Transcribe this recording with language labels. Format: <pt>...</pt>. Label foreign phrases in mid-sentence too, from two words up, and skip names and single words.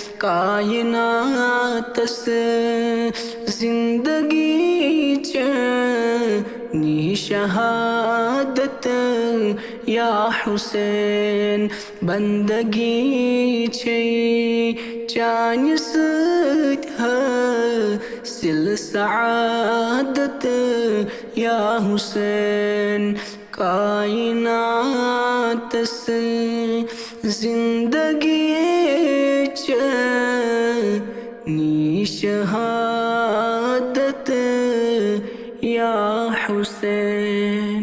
<ks>کائناتس زندگی نی شہادت</ks> <ar>یا حسین</ar> <ks>بندگی چانہ سۭتۍ سل سعادت</ks> <ar>یا حسین</ar> <ur>کائنات سے زندگی چنی شہادت</ur> <ar>یا حسین.</ar>